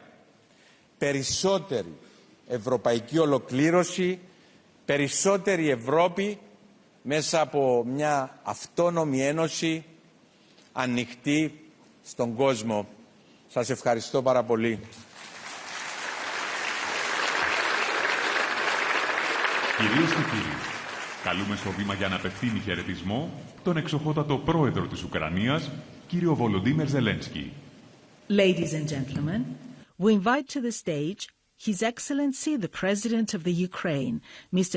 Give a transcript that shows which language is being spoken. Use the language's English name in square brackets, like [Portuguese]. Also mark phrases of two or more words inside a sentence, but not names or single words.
[Greek] Περισσότερη ευρωπαϊκή ολοκλήρωση, περισσότερη Ευρώπη μέσα από μια αυτόνομη ένωση ανοιχτή στον κόσμο. Σας ευχαριστώ πάρα πολύ. Κυρίες και κύριοι, καλούμε στο βήμα για να απευθύνει χαιρετισμό τον εξοχότατο πρόεδρο της Ουκρανίας, κύριο Βολοντίμιρ Ζελένσκι. [English] Ladies and gentlemen, we invite to the stage His Excellency the President of the Ukraine, Mr.